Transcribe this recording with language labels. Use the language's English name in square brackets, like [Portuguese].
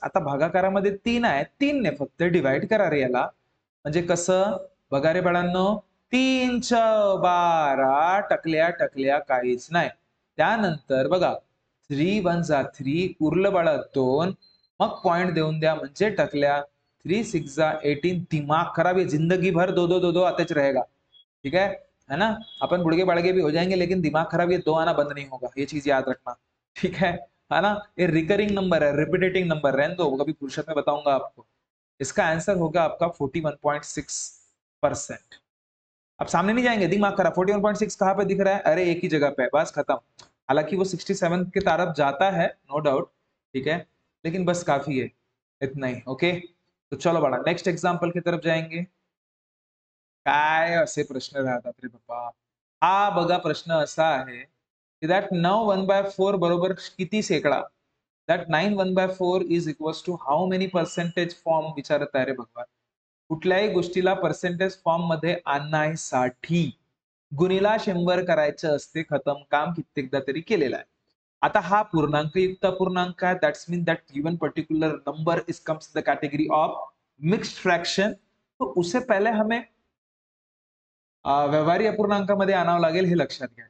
[Marathi] आता भागाकारामध्ये 3 आहे, 3 ने फक्त डिवाइड करा रे याला. म्हणजे कसं बघा रे बाळांनो, 3 12 टकल्या टकल्या काहीच नाही. त्यानंतर बघा, 3 1 जा 3, उरलं बाळा 2, मग पॉइंट देऊन द्या म्हणजे टकल्या. [Hindi] 3 6 जा 18, दिमाग खराब है, जिंदगी भर दो दो दो दो आते रहेगा. ठीक है ना. अपन बुढ़गे बाड़गे भी हो जाएंगे लेकिन दिमाग खराब ये 2 आना बंद नहीं होगा, ये चीज याद रखना. ठीक है ना. ये रिकरिंग नंबर है, रिपीटेटिंग नंबर, रहने दो, कभी फुर्सत में बताऊंगा आपको. इसका आंसर होगा आपका 41.6%. अब सामने नहीं जाएंगे, दिमाग खराब. 41.6 कहां पे दिख रहा है, अरे एक ही जगह पे है, बस खत्म. हालांकि वो 67 के तरफ जाता है, नो डाउट. ठीक है, लेकिन बस काफी है, इतना ही. ओके. तो चलो बड़ा नेक्स्ट एग्जाम्पल की तरफ जाएंगे. [Marathi] काय असे प्रश्न राहतात रे बाबा. हा बघा प्रश्न असा आहे की दॅट 9 1/4 बरोबर किती शेकडा. [English] that 9 1/4 is equals to how many percentage form [Marathi] विचारत आहे रे भगवान. कुठल्याही गोष्टीला पर्सेंटेज फॉर्म मध्ये आणण्यासाठी गुणीला 100 करायचं असते. खतम काम कित्येकदा तरी केलेला आहे. आता हा पूर्णांकयुक्त अपूर्णांक आहे. [English] That's mean that given particular number is comes the category of mixed fraction. [Hindi] तो उससे पहले हमें [Marathi] व्यवहारी अपूर्णांकामध्ये आणावं लागेल, हे लक्षात घ्या.